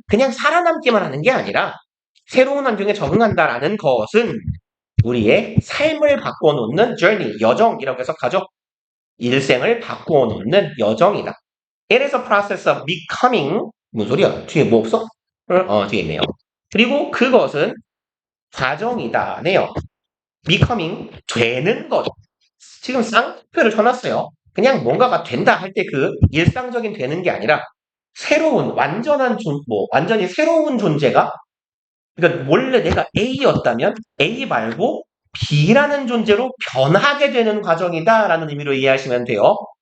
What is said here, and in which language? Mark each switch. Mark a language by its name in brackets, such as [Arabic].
[Korean] 그냥 살아남기만 하는 게 아니라 새로운 환경에 적응한다라는 것은 우리의 삶을 바꿔놓는 journey, 여정이라고 해석하죠. 일생을 바꿔놓는 여정이다. [English] It is a process of becoming. [Korean] 무슨 소리야? 뒤에 뭐 없어? 뒤에 있네요. 그리고 그것은 과정이다네요. becoming 되는 것. 지금 쌍표를 쳐놨어요. 그냥 뭔가가 된다 할 때 그 일상적인 되는 게 아니라 새로운 완전히 새로운 존재가 그러니까 원래 내가 A였다면 A 말고 B라는 존재로 변하게 되는 과정이다라는 의미로 이해하시면 돼요.